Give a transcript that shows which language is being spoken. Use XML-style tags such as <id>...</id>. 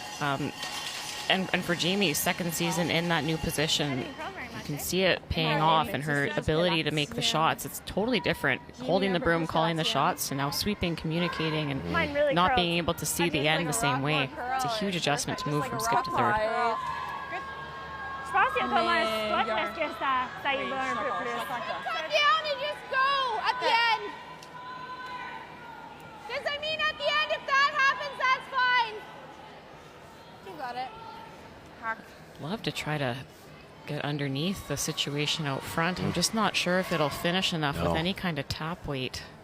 <en>And for Jamie's second season in that new position, you can see it paying off, and her ability to make the shots. It's totally different. Holding the broom, calling the shots, and now sweeping, communicating, and not being able to see the end the same way. It's a huge adjustment to move from skip to third.</en> <fr>Je pense qu'il y a comme un spot où est-ce que ça y va un peu plus.</fr> <en>Come down and just go at the end. Because I mean, at the end, if that happens, that's fine. You got it. Love to try to get underneath the situation out front. I'm just not sure if it'll finish enough with any kind of tap weight.</en>